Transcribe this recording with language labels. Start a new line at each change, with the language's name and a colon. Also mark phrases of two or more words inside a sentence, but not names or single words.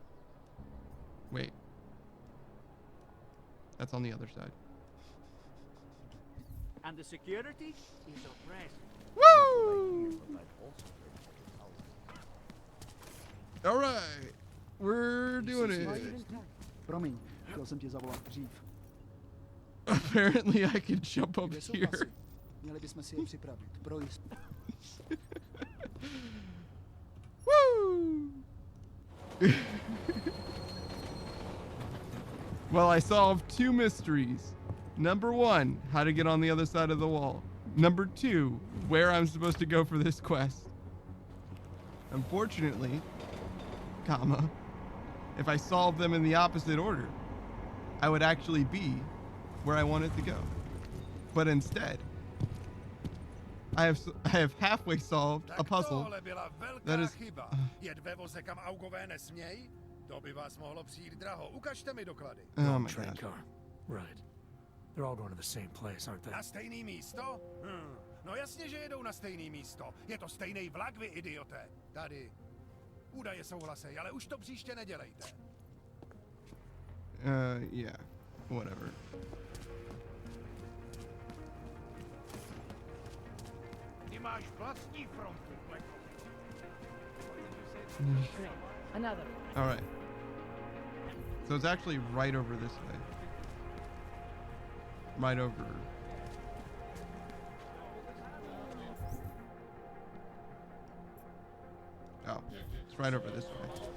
English: Wait. That's on the other side. And the security is oppressed. Woo! All right. We're doing it.
Czech: Promiň, chtěl jsem tě zavolat dřív.
English: Apparently I can jump up here.
Czech: Měli bychom si je připravit. Pro jistotu.
English: Woo! Well, I solved 2 mysteries. Number 1, how to get on the other side of the wall. Number 2, where I'm supposed to go for this quest. Unfortunately, if I solved them in the opposite order, I would actually be where I wanted to go. But instead, I have halfway solved a puzzle.
Czech: Tohle byla velká
English: That is
Czech: chyba. Jet ve voze, kam augové nesmějí? To by vás mohlo přijít draho. Ukažte mi doklady.
English: Oh my train god. car. Right. They're all going to the same place, aren't they?
Czech: Na stejný místo? No jasně, že jedou na stejný místo. Je to stejný vlak, vy idioté. Tady. Údaje souhlasej, ale už to příště nedělejte.
English: Yeah. Whatever.
Czech: Ty máš vlastní frontu,
English: Great. Another. All right. So it's actually right over this way. Right over. Oh, it's right over this way.